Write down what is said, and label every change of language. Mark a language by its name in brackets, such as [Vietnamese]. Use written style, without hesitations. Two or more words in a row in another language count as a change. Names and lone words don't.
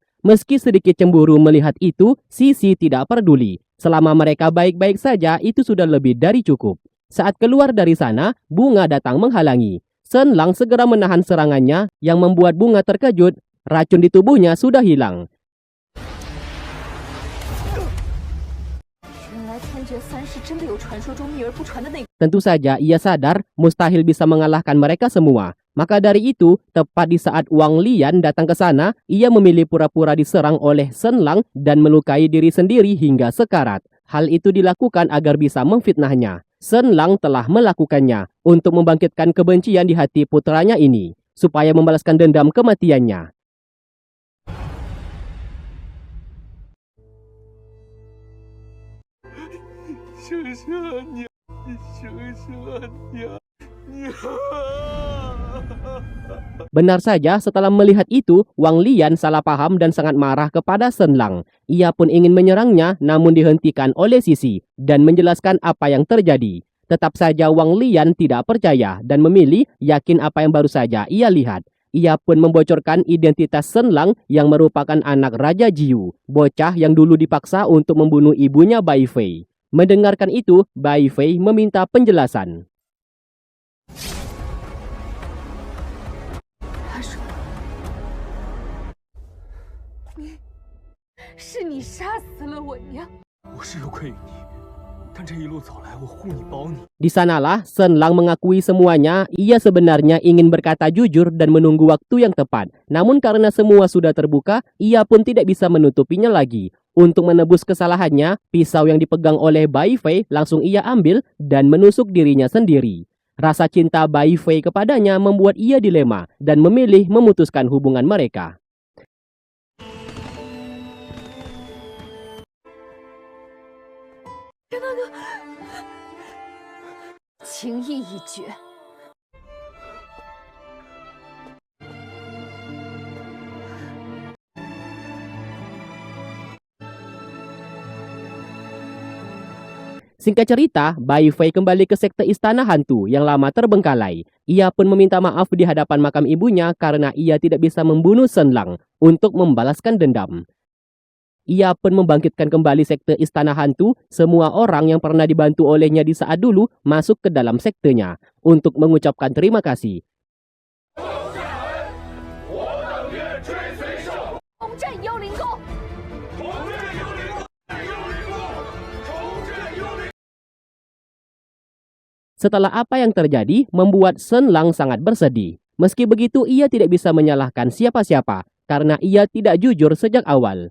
[Indonesian] Meski sedikit cemburu melihat itu, Sisi tidak peduli. Selama mereka baik-baik saja, itu sudah lebih dari cukup. Saat keluar dari sana, Bunga datang menghalangi. Shen Lang segera menahan serangannya yang membuat Bunga terkejut. Racun di tubuhnya sudah hilang. [Chinese] 原来天绝三世真的有传说中秘而不传的那个。 [Indonesian] Tentu saja ia sadar mustahil bisa mengalahkan mereka semua. Maka dari itu, tepat di saat Wang Lian datang ke sana, ia memilih pura-pura diserang oleh Shen Lang dan melukai diri sendiri hingga sekarat. Hal itu dilakukan agar bisa memfitnahnya. Shen Lang telah melakukannya untuk membangkitkan kebencian di hati putranya ini, supaya membalaskan dendam kematiannya. [Chinese] 醒醒啊你！你醒醒啊你！你！ [Indonesian] Benar saja, setelah melihat itu, Wang Lian salah paham dan sangat marah kepada Shen Lang. Ia pun ingin menyerangnya, namun dihentikan oleh Sisi dan menjelaskan apa yang terjadi. Tetap saja Wang Lian tidak percaya dan memilih yakin apa yang baru saja ia lihat. Ia pun membocorkan identitas Shen Lang yang merupakan anak Raja Jiu, bocah yang dulu dipaksa untuk membunuh ibunya Bai Fei. Mendengarkan itu, Bai Fei meminta penjelasan. [Chinese] 他说：“是你杀死了我娘。” 我是有愧于你，但这一路走来，我护你保你。 [Indonesian] Di sanalah Shen Lang mengakui semuanya. Ia sebenarnya ingin berkata jujur dan menunggu waktu yang tepat. Namun karena semua sudah terbuka, ia pun tidak bisa menutupinya lagi. Untuk menebus kesalahannya, pisau yang dipegang oleh Bai Fei langsung ia ambil dan menusuk dirinya sendiri. Rasa cinta Bai Fei kepadanya membuat ia dilema dan memilih memutuskan hubungan mereka. [Chinese] 情意已决。 [Indonesian] Singkat cerita, Bai Fei kembali ke sekte Istana Hantu yang lama terbengkalai. Ia pun meminta maaf di hadapan makam ibunya karena ia tidak bisa membunuh Shen Lang untuk membalaskan dendam. Ia pun membangkitkan kembali sekte Istana Hantu. Semua orang yang pernah dibantu olehnya di saat dulu masuk ke dalam sektenya untuk mengucapkan terima kasih. [Chinese] 攻占幽灵宫！ [Indonesian] Setelah apa yang terjadi, membuat Shen Lang sangat bersedih. Meski begitu, ia tidak bisa menyalahkan siapa-siapa karena ia tidak jujur sejak awal.